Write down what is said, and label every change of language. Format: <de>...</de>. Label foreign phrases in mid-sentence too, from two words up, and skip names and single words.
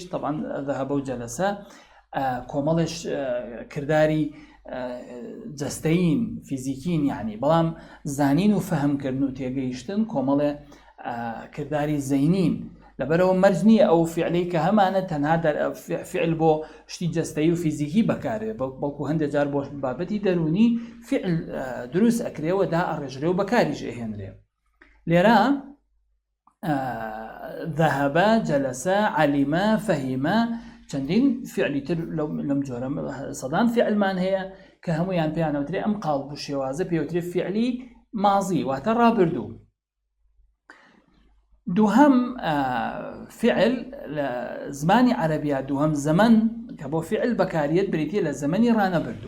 <ckb>طبعا ذهب و جلسە کۆمەڵش کردداری جەستەین فیزیکین، یعنی بەڵام زانین و فەهمکردن و تێگەیشتن کۆمەڵێ کردداری زەینین. لەبەرەوە مەرج نییە ئەو فعلەی کە هەمانە تەنها فعل بۆ شتی جەستەیی و فیزیکی بەکارێ، بەڵکو هەندێک جار بۆ بابەتی دەرونی فعل دروست ئەکرێەوە دا ئەڕێژرێ و بەکاریش ئەهێنرێ. لێرە</ckb> <ar>ذهب، جلس، علم، فهم</ar> <ckb>چەندین فعلی تر لەم جۆرە سەدان فعلمان هەیە کە هەمویان پێیانەوترێ ئەم قاڵب و شێوازە پێوترێ فعلی ماضی، واتە ڕابردوو. دووهەم فعل لە زمانی عەرەبیە، دووهەم زەمەن کە بۆ فعل بەکارێت بریتیە لە زەمەنی ڕانەبردوو.</ckb>